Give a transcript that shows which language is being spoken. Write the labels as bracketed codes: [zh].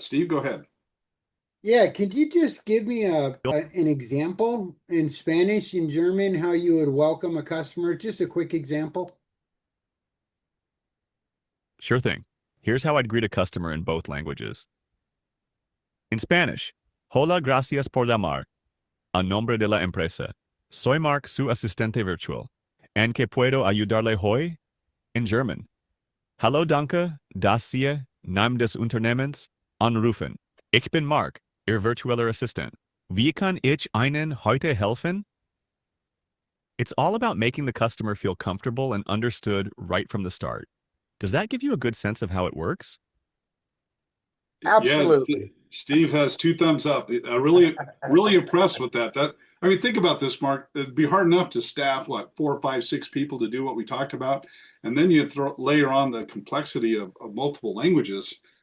[en] Steve, go ahead. Yeah, could you just give me an example in Spanish and German how you would welcome a customer? Just a quick example. Sure thing. Here's how I'd greet a customer in both languages. In Spanish, [es] hola, gracias por llamar. A nombre de la empresa. Soy Mark, su asistente virtual. ¿En qué puedo ayudarle hoy? [en] In German, [de] Hallo danke, dass Sie Namen des Unternehmens anrufen. Ich bin Mark, Ihr virtueller Assistant. Wie kann ich Ihnen heute helfen? [en] It's all about making the customer feel comfortable and understood right from the start. Does that give you a good sense of how it works? Yeah, Absolutely. Steve has two thumbs up. I really impressed with that. I mean, think about this, Mark. It'd be hard enough to staff what 4 or 5, 6 people to do what we talked about, and then you layer on the complexity of multiple languages.